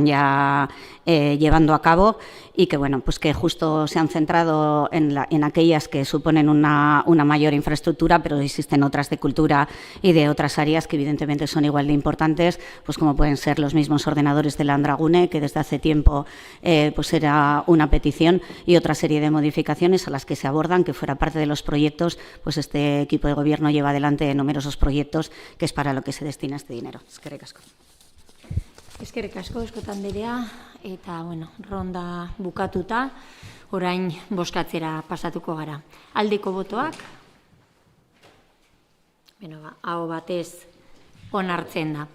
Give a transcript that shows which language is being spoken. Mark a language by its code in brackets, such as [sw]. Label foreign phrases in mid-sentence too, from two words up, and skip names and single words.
[es] ya llevando a cabo y que bueno, pues que justo se han centrado en aquellas que suponen una mayor infraestructura, pero existen otras de cultura y de otras áreas que evidentemente son igual de importantes, pues como pueden ser los mismos ordenadores de la Andragune, que desde hace tiempo pues era una petición, y otra serie de modificaciones a las que se abordan, que fuera parte de los proyectos, pues este equipo de gobierno lleva adelante numerosos proyectos, que es para lo que se destina este dinero. [eu] Eskerrik asko. Eskerrik asko, Eskota Anderea, eta bueno, ronda bukatuta, orain bozkatzera pasatuko gara. Aldeko botoak, aho batez onartzen da.